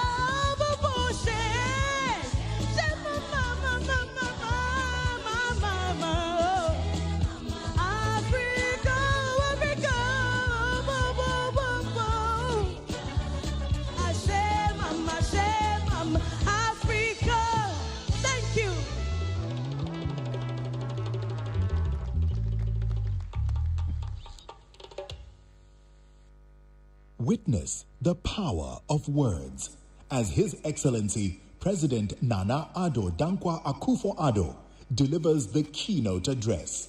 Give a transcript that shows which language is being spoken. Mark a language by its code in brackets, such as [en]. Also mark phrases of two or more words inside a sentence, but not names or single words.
[en] Share mama. Africa. Share mama. Africa. Thank you. Witness the power of words as His Excellency President Nana Addo Dankwa Akufo-Addo delivers the keynote address.